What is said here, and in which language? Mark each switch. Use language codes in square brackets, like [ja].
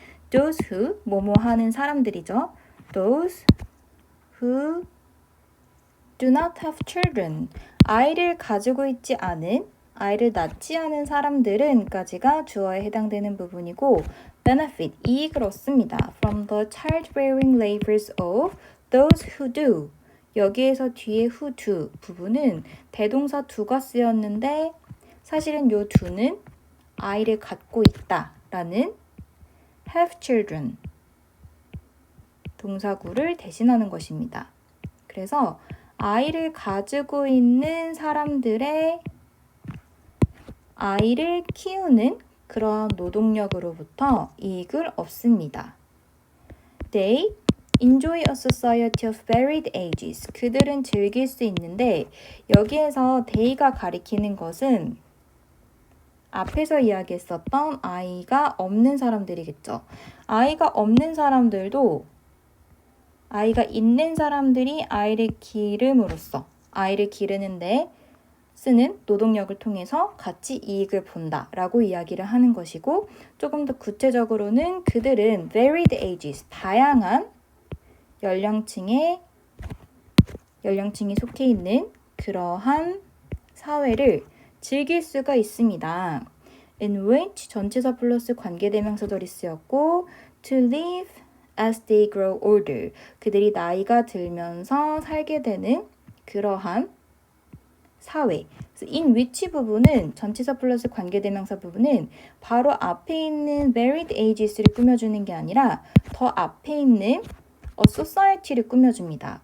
[ko] Those who, 뭐뭐 하는 사람들이죠. [en] Those who do not have children, [ko] 아이를 가지고 있지 않은, 아이를 낳지 않은 사람들은까지가 주어에 해당되는 부분이고 benefit, 이익을 얻습니다. [en] From the childbearing labors of those who do. [ko] 여기에서 뒤에 who do 부분은 대동사 do가 쓰였는데 사실은 요 do는 아이를 갖고 있다라는 have children 동사구를 대신하는 것입니다. 그래서 아이를 가지고 있는 사람들의 아이를 키우는 그러한 노동력으로부터 이익을 얻습니다. [en] They enjoy a society of varied ages. [ko] 그들은 즐길 수 있는데 여기에서 they가 가리키는 것은 앞에서 이야기했었던 아이가 없는 사람들이겠죠. 아이가 없는 사람들도 아이가 있는 사람들이 아이를 기름으로써 아이를 기르는데 쓰는 노동력을 통해서 같이 이익을 본다라고 이야기를 하는 것이고 조금 더 구체적으로는 그들은 varied ages, 다양한 연령층이 속해 있는 그러한 사회를 즐길 수가 있습니다. [en] In which [ko] 전치사 플러스 관계대명사절이 쓰였고 [en] to live as they grow older. [ko] 그들이 나이가 들면서 살게 되는 그러한 사회. in which 부분은 전치사 플러스 관계대명사 부분은 바로 앞에 있는 varied ages를 꾸며주는 게 아니라 더 앞에 있는 a society를 꾸며줍니다.